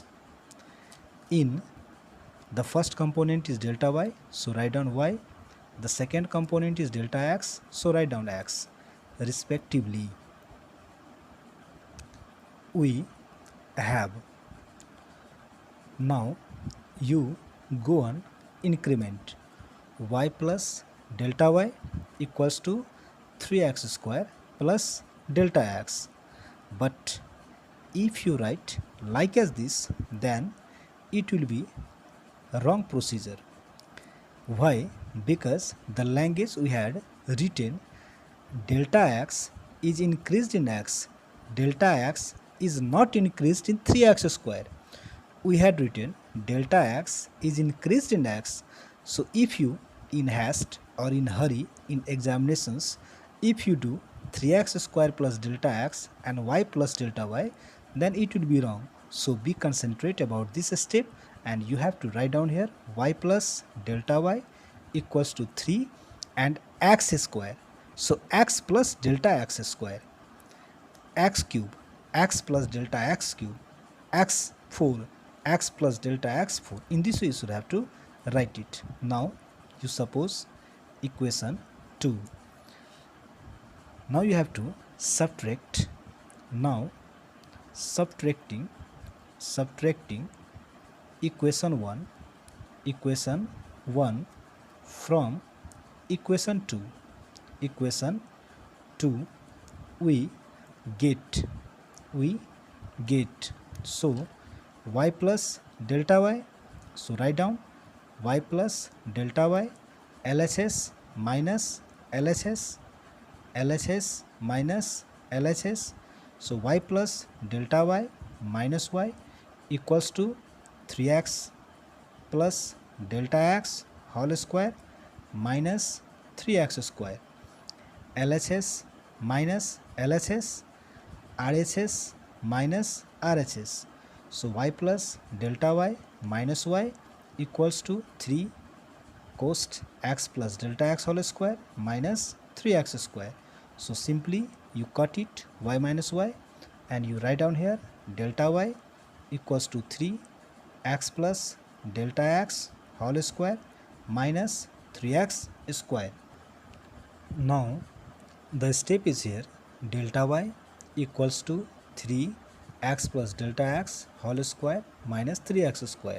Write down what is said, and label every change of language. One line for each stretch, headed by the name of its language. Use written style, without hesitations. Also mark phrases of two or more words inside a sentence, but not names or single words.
English: In the first component is delta y, so write down y. The second component is delta x, so write down x respectively. We have. Now you go on increment y plus delta y equals to 3x square plus delta x. But if you write like as this, then it will be a wrong procedure. Why? Because the language we had written delta x is increased in x, delta x is not increased in 3x square. We had written delta x is increased in x. So if you in haste or in hurry in examinations, if you do 3x square plus delta x and y plus delta y, then it will be wrong. So be concentrate about this step, and you have to write down here y plus delta y equals to 3 and x square. So x plus delta x square, x cube, x plus delta x cube, x 4, x plus delta x 4. In this way you should have to write it. Now you suppose equation 2. Now you have to subtract. Now subtracting equation 1 from equation 2 we get so y plus delta y, so write down y plus delta y LHS minus LHS minus LHS. So y plus delta y minus y equals to 3x plus delta x whole square minus 3x square. LHS minus LHS, RHS minus RHS. So y plus delta y minus y equals to 3 cos x plus delta x whole square minus 3x square. So simply you cut it y minus y and you write down here delta y equals to 3 x plus delta x whole square minus 3x square. Now the step is here delta y equals to 3 x plus delta x whole square minus 3x square.